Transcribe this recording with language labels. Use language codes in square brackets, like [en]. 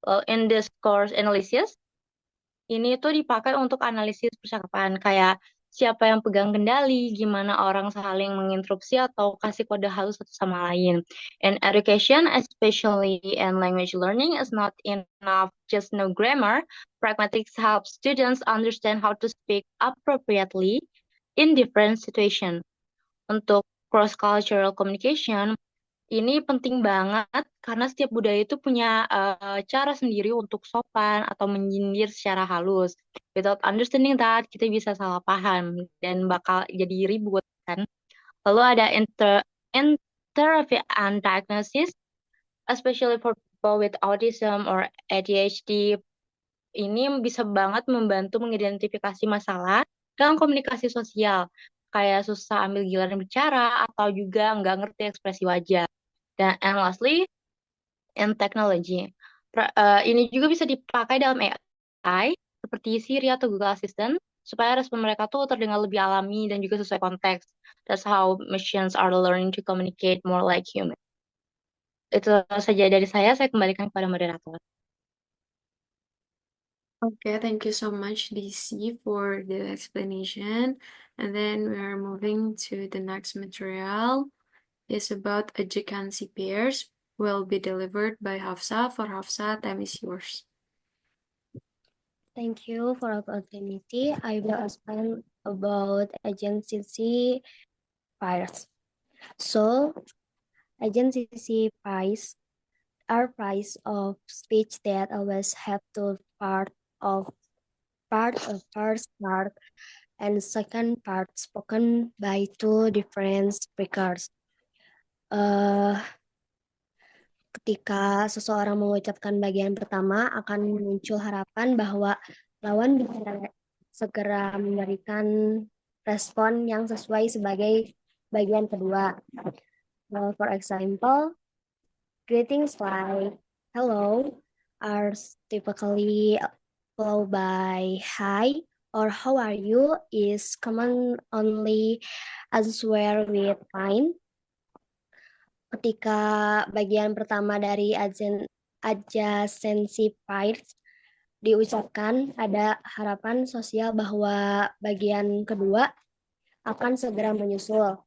[en] In discourse analysis, [id] ini tuh dipakai untuk analisis percakapan, kayak siapa yang pegang kendali, gimana orang saling menginterupsi atau kasih kode halus satu sama lain. [en] In education, especially in language learning, is not enough just know grammar. Pragmatics helps students understand how to speak appropriately in different situations. [id] Untuk [en] cross-cultural communication, [id] Ini penting banget karena setiap budaya itu punya cara sendiri untuk sopan atau menyindir secara halus. [en] Without understanding that, [id] kita bisa salah paham dan bakal jadi ribut kan. Lalu ada [en] interview and diagnosis, especially for people with autism or ADHD. [id] Ini bisa banget membantu mengidentifikasi masalah dalam komunikasi sosial, kayak susah ambil giliran bicara atau juga nggak ngerti ekspresi wajah. Dan [en] and lastly, in technology. [id] Ini juga bisa dipakai dalam AI seperti Siri atau Google Assistant supaya respon mereka tuh terdengar lebih alami dan juga sesuai konteks. [en] That's how machines are learning to communicate more like humans. [id] Itu saja dari saya kembalikan kepada moderator. [en] Okay, thank you so much, DC, for the explanation. And then we are moving to the next material. It's about adjacency pairs. Will be delivered by Hafsa. For Hafsa, time is yours. Thank you for the opportunity. I will explain about agency pairs. So, agency pairs are pairs of speech that always have two of first part and second part spoken by two different speakers. [id] Ketika seseorang mengucapkan bagian pertama, akan muncul harapan bahwa lawan bisa segera memberikan respon yang sesuai sebagai bagian kedua. [en] For example, greetings like hello are typically followed by hi or how are you is common only answer with fine. [id] Ketika bagian pertama dari adjacency pairs diucapkan, ada harapan sosial bahwa bagian kedua akan segera menyusul.